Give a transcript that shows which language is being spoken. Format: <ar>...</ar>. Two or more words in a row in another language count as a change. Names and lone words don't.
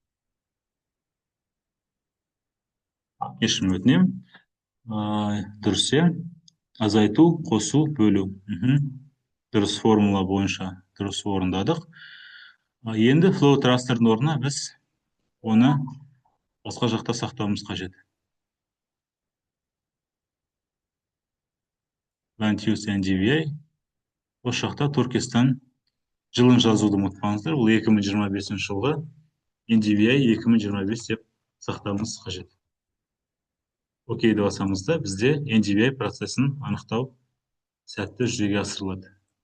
<kk>Кешірім өтінем. Дұрыс, азайту, қосу, бөлу. Дұрыс формула бойынша дұрыс орындадық. Енді float растрдың орнына біз оны басқа жақта сақтауымыз қажет.</kk> <en>Land use NDVI.</en> <kk>Осы жақта Түркістан жылын жазуды ұмытпаңыздар. Бұл 2025 жылғы NDVI 2025 деп сақтауымыз қажет. Окей деп басамыз да, бізде NDVI процесін анықтау сәтті жүзеге асырылады.</kk>